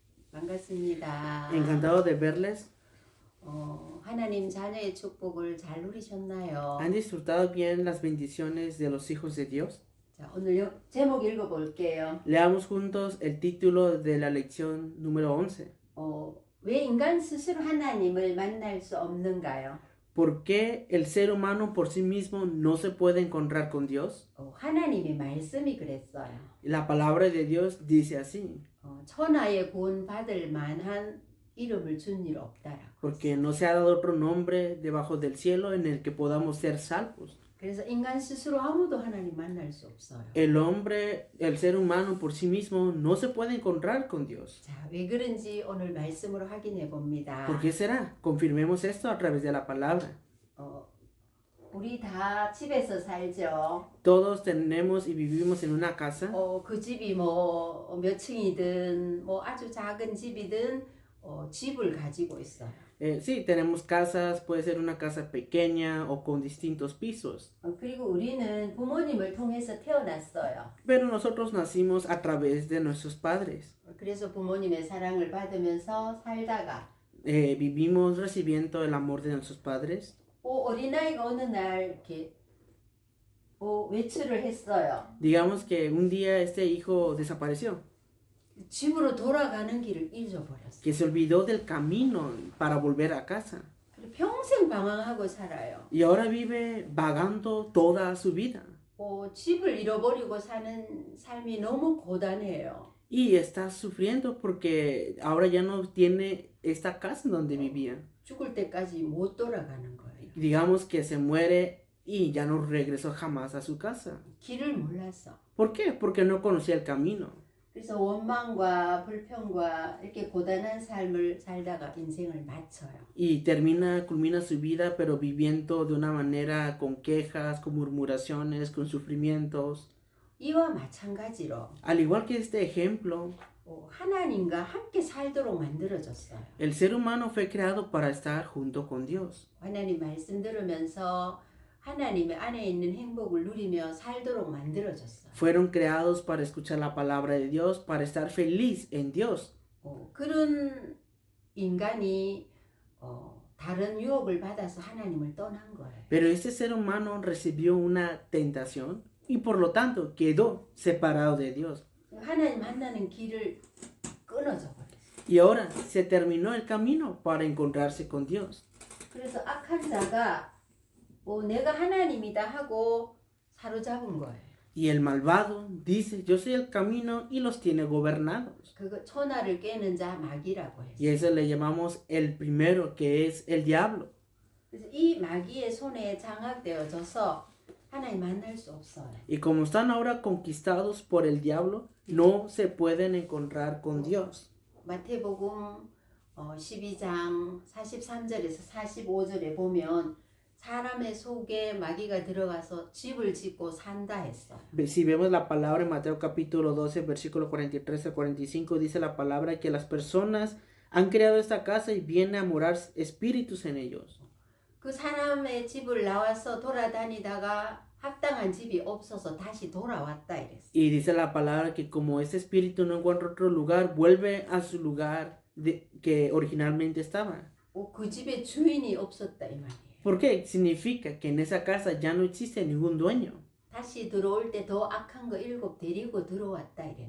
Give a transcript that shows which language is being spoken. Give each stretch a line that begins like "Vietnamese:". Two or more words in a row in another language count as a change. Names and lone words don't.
Korean: 반갑습니다.
Spanish: Encantado de verles.
Korean: 하나님 자녀의 축복을 잘 누리셨나요?
Spanish: ¿Han disfrutado bien las bendiciones de los hijos de Dios?
Korean: 자, 오늘 제목 읽어볼게요.
Spanish: Leamos juntos el título de la lección número 11.
Korean: 왜 인간 스스로 하나님을 만날 수 없는가요?
Spanish: ¿Por qué el ser humano por sí mismo no se puede encontrar con Dios?
Korean: 하나님의 말씀이 그랬어요.
Spanish: La palabra de Dios dice así.
Korean: 천하의 구원 받을 만한 이름을 준 일 없다라고.
Spanish: Porque no se ha dado otro nombre debajo del cielo en el que podamos ser salvos.
Korean: 그래서 인간 스스로 아무도 하나님 만날 수 없어요.
Spanish: El hombre, el ser humano por sí mismo no se puede encontrar con Dios.
Korean: 자, 왜 그런지 오늘 말씀으로 확인해 봅니다.
Spanish: ¿Por qué será? Confirmemos esto a través de la palabra.
Korean: 우리 다 집에서 살죠.
Spanish: Todos tenemos y vivimos en una casa.
Korean: 그 집이 뭐 몇 층이든 뭐 아주 작은 집이든 집을 가지고 있어요.
Spanish: Sí, tenemos casas, puede ser una casa pequeña o con distintos pisos.
Korean: 그리고 우리는 부모님을 통해서 태어났어요.
Spanish: Pero nosotros nacimos a través de nuestros padres.
Korean: 그래서 부모님의 사랑을 받으면서 살다가
Spanish: Vivimos recibiendo el amor de nuestros padres.
Korean: 어린아이가 어느 날 이렇게 외출을 했어요.
Spanish: Digamos que un día este hijo desapareció,
Korean: 집으로 돌아가는 길을 잊어버렸어요.
Spanish: que se olvidó del camino para volver a casa.
Korean: 평생 방황하고 살아요.
Spanish: Y ahora vive vagando toda su vida.
Korean: 집을 잃어버리고 사는 삶이 너무 고단해요.
Spanish: Y está sufriendo porque ahora ya no tiene esta casa en donde vivía.
Korean: 죽을 때까지 못 돌아가는 거예요.
Spanish: Digamos que se muere y ya no regresó jamás a su casa.
Korean: 길을 몰라서.
Spanish: ¿Por qué? Porque no conocía el camino.
Korean: 그래서 원망과 불평과 이렇게 고단한 삶을 살다가 인생을 마쳐요.
Spanish: Y culmina su vida, pero viviendo de una manera con quejas, con murmuraciones, con sufrimientos.
Korean: 이와 마찬가지로
Spanish: Al igual que este ejemplo,
Korean: 하나님과 함께 살도록 만들어졌어요.
Spanish: el ser humano fue creado para estar junto con Dios.
Korean: 하나님 말씀 들으면서 하나님의 안에 있는 행복을 누리며 살도록 만들어졌어요.
Spanish: Fueron creados para escuchar la palabra de Dios, para estar feliz en Dios.
Korean: 그런 인간이 다른 유혹을 받아서 하나님을 떠난 거예요.
Spanish: Pero este ser humano recibió una tentación y por lo tanto quedó separado de Dios.
Korean: 하나님 만나는 길을 끊어져 버렸어요.
Spanish: Y ahora se terminó el camino para encontrarse con Dios.
Korean: 그래서 악한 자가 내가 하나님이다 하고 사로잡은 거예요.
Spanish: Y el malvado dice, yo soy el camino y los tiene gobernados.
Korean: 그거 천하를 깨는 자 마귀라고
Spanish: Y
Korean: 했어요.
Spanish: eso le llamamos el primero, que es el diablo.
Korean: 그래서 이 마귀의 손에 장악되어져서 하나님 만날 수 없어요.
Spanish: Y como están ahora conquistados por el diablo, no se pueden encontrar con Dios.
Korean: 마태복음 12장 43절에서 45절에 보면 사람의 속에 마귀가 들어가서 집을 짓고 산다 했어요.
Spanish: Si vemos la palabra en Mateo capítulo 12, versículo 43 al 45, dice la palabra que las personas han creado esta casa y vienen a morar espíritus en ellos.
Korean: 그 사람의 집을 나와서 돌아다니다가 합당한 집이 없어서 다시 돌아왔다 이랬어요.
Spanish: Y dice la palabra que como ese espíritu no encuentra otro lugar, vuelve a su lugar que originalmente estaba.
Korean: 그 집에 주인이 없었다 이 말이에요.
Spanish: ¿Por qué? Significa que en esa casa ya no existe ningún dueño.
Korean: 다시 들어올 때 더 악한 거 7 데리고 들어왔다 이랬어요.